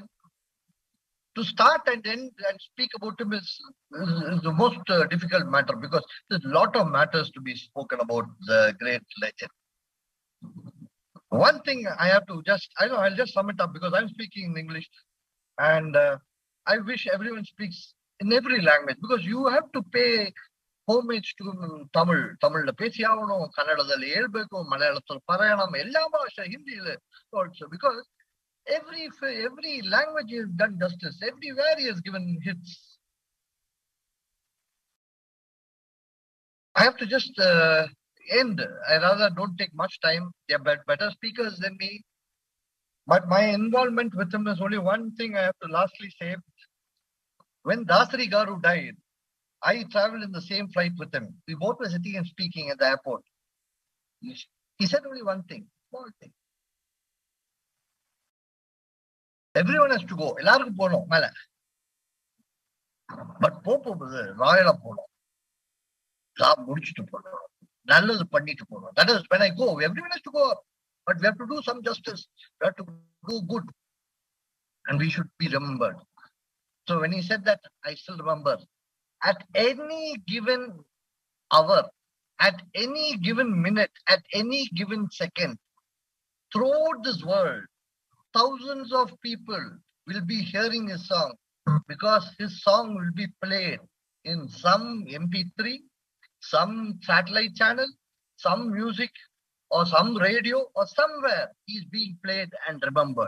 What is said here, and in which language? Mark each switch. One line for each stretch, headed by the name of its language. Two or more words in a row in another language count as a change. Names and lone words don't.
English: To start and end and speak about him is the most difficult matter because there's a lot of matters to be spoken about the great legend. One thing I have to I'll just sum it up because I'm speaking in English and I wish everyone speaks in every language because you have to pay homage to Tamil.
Tamil: தமிழ் பேசி அவனோ,
Kannada: ಕನ್ನಡದಲ್ಲಿ ಹೇಳಬೇಕು,
Malayalam: മലയാളം പറയണം,
Tamil: எல்லா பாஷா,
English: Hindi also because every language has done justice. Everywhere he has given hits. I have to just end. I rather don't take much time. They are better speakers than me. But my involvement with him is only one thing I have to lastly say. When Dasari Garu died, I traveled in the same flight with him. We both were sitting and speaking at the airport. He said only one thing, small thing. Everyone has to go.
Tamil: எல்லாருக்கும் போகணும் மேல. பட் போகும்போது ராயலா போகணும். ஜாப் முடிச்சுட்டு போகணும். நல்லது பண்ணிட்டு போகணும்.
English: That is when I go. Everyone has to go. But we have to do some justice. We have to do good. And we should be remembered. So when he said that, I still remember. At any given hour, at any given minute, at any given second, throughout this world, thousands of people will be hearing his song because his song will be played in some MP3, some satellite channel, some music or some radio or somewhere he's being played and remembered.